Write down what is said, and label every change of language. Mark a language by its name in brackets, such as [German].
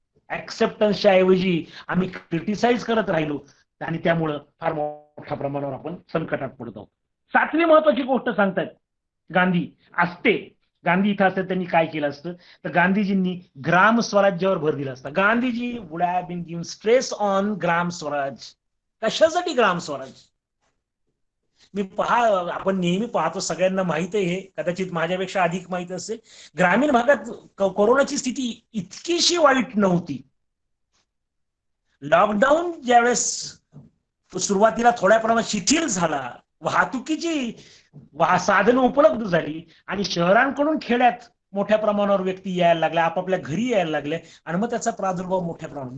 [Marathi] ऍक्सेप्टन्सच्या ऐवजी आम्ही क्रिटिसाइज करत राहिलो आणि त्यामुळं फार मोठ्या प्रमाणावर आपण संकटात पडत आहोत. 7वी महत्वाची गोष्ट सांगतायत गांधी असते, गांधी इथं असते त्यांनी काय केलं असतं तर गांधीजींनी ग्राम स्वराज्यावर भर दिला असता. [English] Gandhiji would have been given stress on Gram Swaraj. [Marathi] कशासाठी ग्राम स्वराज? आपण नेहमी पाहतो, सगळ्यांना माहित आहे, हे कदाचित माझ्यापेक्षा अधिक माहित असेल, ग्रामीण भागात कोरोनाची स्थिती इतकीशी वाईट नव्हती. लॉकडाऊन ज्यावेळेस सुरुवातीला थोड्या प्रमाणात शिथिल झाला, वाहतुकीची साधनं उपलब्ध झाली आणि शहरांकडून खेड्यात मोठ्या प्रमाणावर व्यक्ती यायला लागल्या, आपापल्या घरी यायला लागले आणि मग त्याचा प्रादुर्भाव मोठ्या प्रमाणात.